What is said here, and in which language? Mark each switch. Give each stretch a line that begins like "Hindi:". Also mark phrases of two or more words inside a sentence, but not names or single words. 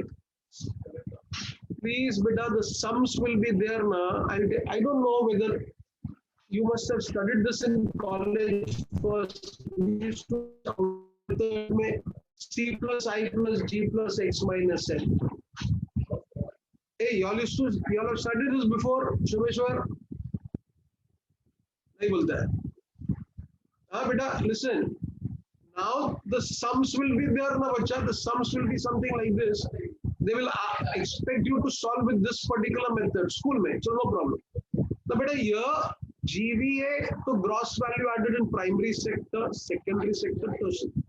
English: Please, beta, the sums will be there now. I don't know whether you must have studied this in college first. We used to C plus I plus G plus X minus N. Hey, y'all have studied this before, Shubheshwar?
Hindi: नहीं बोलता है.
English: Beta, listen. Now the sums will be there
Hindi: ना बच्चा.
English: The sums will be something like this. They will expect you to solve with this particular method.
Hindi: स्कूल में,
English: so no problem. Now beta, here GVA to gross value added in primary sector, secondary sector, tertiary.